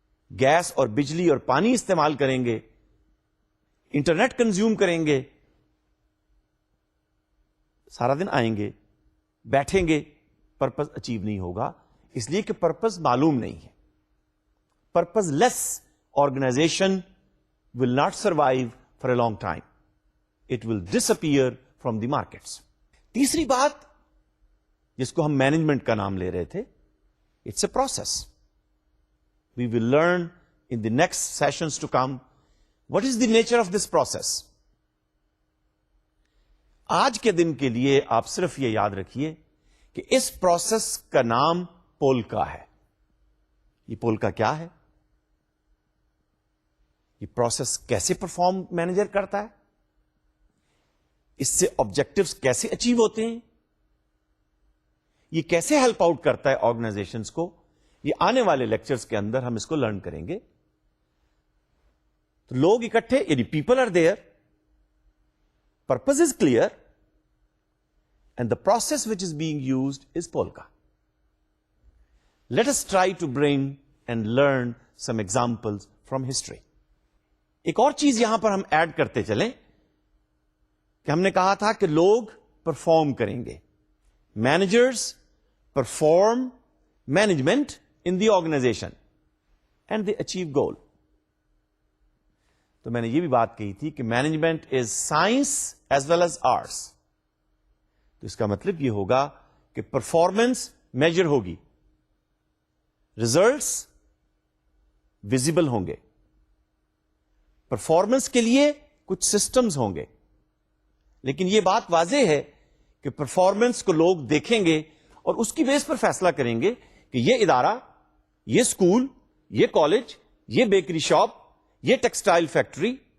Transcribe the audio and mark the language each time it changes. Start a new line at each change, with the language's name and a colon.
Urdu: Gas اور بجلی اور پانی استعمال کریں گے, انٹرنیٹ کنزیوم کریں گے, سارا دن آئیں گے, بیٹھیں گے, پرپز اچیو نہیں ہوگا, اس لیے کہ پرپز معلوم نہیں ہے.
English: Purposeless organization will not survive for a long time. It will disappear from the markets.
Urdu: تیسری بات جس کو ہم مینجمنٹ کا نام لے رہے تھے,
English: It's a process. We will learn in the next sessions to come what is the nature of this process.
Urdu: آج کے دن کے لیے آپ صرف یہ یاد رکھیے کہ اس پروسیس کا نام پولکا ہے. یہ پولکا کیا ہے؟ یہ پروسیس کیسے پرفارم مینیجر کرتا ہے؟ اس سے آبجیکٹوز کیسے اچیو ہوتے ہیں؟ یہ کیسے ہیلپ آؤٹ کرتا ہے آرگنائزیشنز کو؟ یہ آنے والے لیکچرز کے اندر ہم اس کو لرن کریں گے. تو لوگ اکٹھے, یعنی
English: People are there, purpose is clear, and the process which is being used as polka. Let us try to bring and learn some examples from history.
Urdu: ایک اور چیز یہاں پر ہم ایڈ کرتے چلیں کہ ہم نے کہا تھا کہ لوگ پرفارم کریں گے.
English: Managers perform management in the organization and they achieve goal.
Urdu: تو میں نے یہ بھی بات کہی تھی کہ
English: Management is science as well as arts.
Urdu: تو اس کا مطلب یہ ہوگا کہ پرفارمنس میجر ہوگی, ریزلٹس ویزیبل ہوں گے, پرفارمنس کے لیے کچھ سسٹمز ہوں گے, لیکن یہ بات واضح ہے کہ پرفارمنس کو لوگ دیکھیں گے اور اس کی بیس پر فیصلہ کریں گے کہ یہ ادارہ, یہ اسکول, یہ کالج, یہ بیکری شاپ, یہ ٹیکسٹائل فیکٹری,